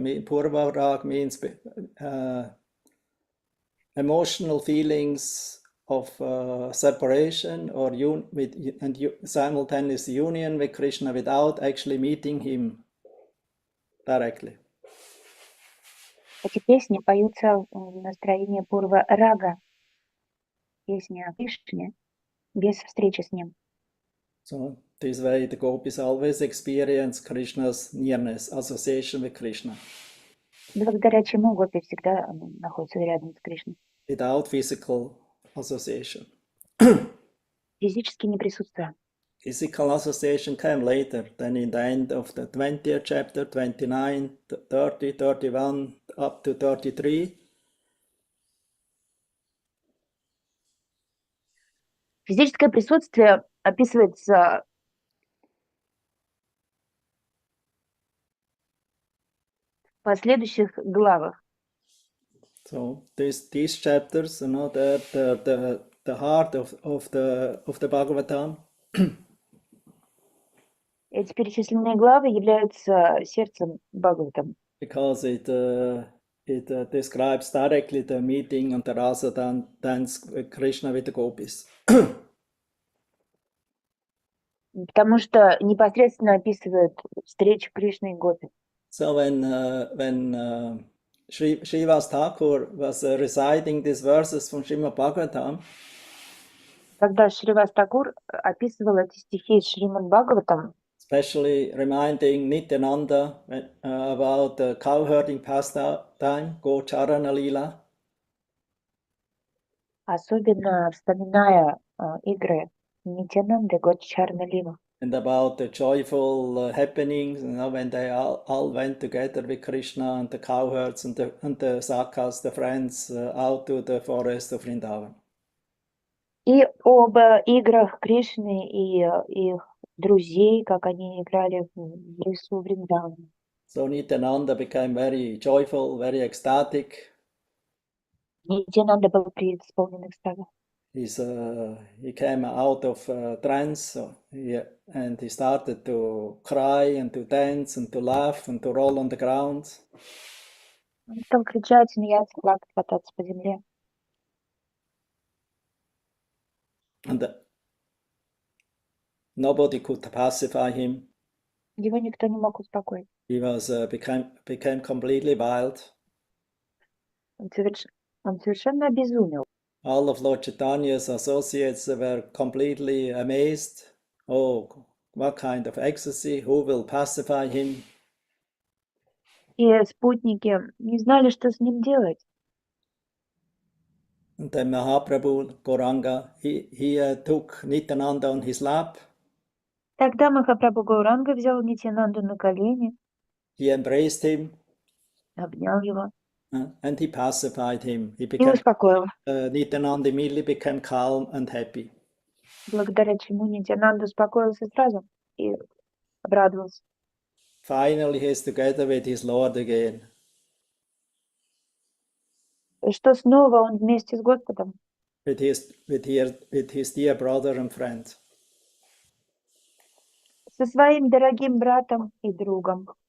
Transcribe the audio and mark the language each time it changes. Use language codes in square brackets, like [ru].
[en] Purvarag means emotional feelings of separation or simultaneous union with Krishna without actually meeting him directly. [ru] Эти песни поются в настроении Пурва Рага, песни о Кришне, без встречи с ним. [en] So this way the gopis always experience Krishna's nearness, association with Krishna. [ru] Благодаря чему гопи всегда находятся рядом с Кришной. [en] Without physical association. [ru] Физически не присутствуя. [en] Physical association came later, then in the end of the 20th chapter, 29, 30, 31, up to 33. [ru] Физическое присутствие описывается в последующих главах. [en] So these chapters, you know, the heart of the Bhagavatam. [ru] Эти перечисленные главы являются сердцем Бхагаватам. [en] Because it describes directly the meeting and the rasa dance with Krishna with the gopis. [ru] Потому что непосредственно описывает встречу Кришны и Гопи. [en] So when Srivas Thakur was reciting these verses from Srimad Bhagavatam, [ru] Когда Шривас Такур описывал эти стихи из Шримад Бхагаватам, [en] especially reminding Nityananda about the cow herding pastime, Go Charana Lila, [ru] особенно вспоминая игры Нитянанды, Гоччарна Лила, [en] and about the joyful happenings, you know, when they all went together with Krishna and the cowherds and the Sakas, the friends, out to the forest of Vrindavan. [ru] и об играх Кришны и их друзей, как они играли в лесу Вриндавана. [en] So Nityananda became very joyful, very ecstatic. [ru] Нитянанда был преисполнен экстаза. [en] He came out of trance, and he started to cry and to dance and to laugh and to roll on the ground. [ru] Он стал кричать, смеяться, плакать, кататься по земле. [en] And nobody could pacify him. [ru] Его никто не мог успокоить. [en] He was became completely wild. [ru] Он совершенно обезумел. [en] All of Lord Chaitanya's associates were completely amazed. Oh, what kind of ecstasy? Who will pacify him? [ru] И спутники не знали, что с ним делать. [en] And then Mahaprabhu Gauranga, he took Nityananda on his lap. [ru] Тогда Махапрабху Гауранга взял Нитянанду на колени, [en] He embraced him, [ru] обнял его [en] and he pacified him. He [ru] и [en] became [ru] успокоил. [en] Nityananda immediately became calm and happy. [ru] Благодаря чему Нитянанда успокоился сразу и обрадовался. [en] Finally, he is together with his Lord again. [ru] И что снова он вместе с Господом, [en] With his dear brother and friend. [ru] со своим дорогим братом и другом.